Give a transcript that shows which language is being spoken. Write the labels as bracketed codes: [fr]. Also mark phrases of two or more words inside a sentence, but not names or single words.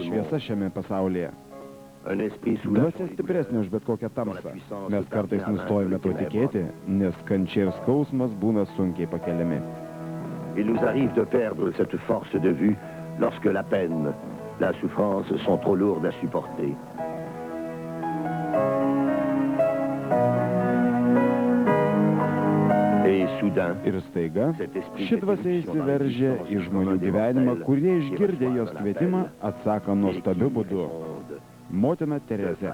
[lt] šviesa šiame pasaulyje. Dvasia stipresnė už bet kokią tamsą. Mes kartais nustojame to tikėti, nes kančia ir skausmas būna sunkiai pakeliami. [fr] Il nous arrive de perdre cette force de vue lorsque la peine, la souffrance sont trop lourdes à supporter. [lt] Ir staiga, ši dvasia įsiveržia į žmonių gyvenimą, kurie išgirdę jos kvietimą atsako nuostabiu būdu. Motina Terezė.